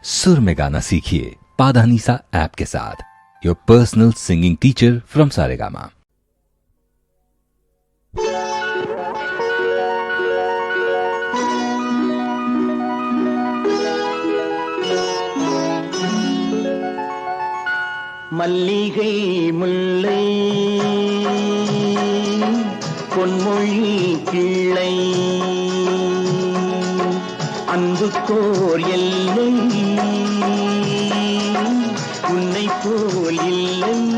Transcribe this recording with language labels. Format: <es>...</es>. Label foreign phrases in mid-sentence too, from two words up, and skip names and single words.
<hi>सुर में गाना सीखिए पाधानीसा ऐप के साथ।</hi> <en>Your personal singing teacher from Saregama.</en> <ta>மல்லிகை முல்லை பொன்மொழி கிள்ளை அன்புக்கோர் எல்லை உன்னை போல் இல்லை.</ta>